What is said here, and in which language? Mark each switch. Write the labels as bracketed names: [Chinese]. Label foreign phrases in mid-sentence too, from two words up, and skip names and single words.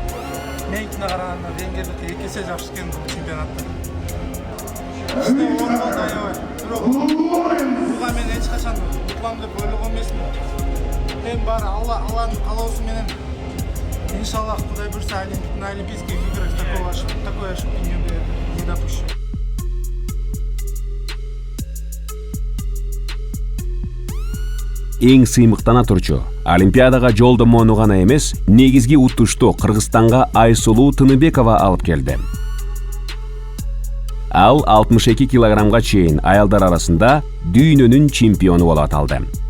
[Kyrgyz] Меникине караганда деңгээлди 2 эсе жакшы экен бул чемпионатта. Буга мен эч качан утулам деп ойлогон эмесмин. Эми баары Алланын каалоосу менен иншаллах Кудай буйрса [Russian] на Олимпийских играх такой ошибки не допущу. [Kyrgyz] Эң сыймыктана турчу Олимпиадага жолдомону гана эмес, негизги утушту Кыргызстанга Айсулуу Тыныбекова алып келди. Ал 62 килограммга чейин аялдар арасында дүйнөнүн чемпиону болуп аталды.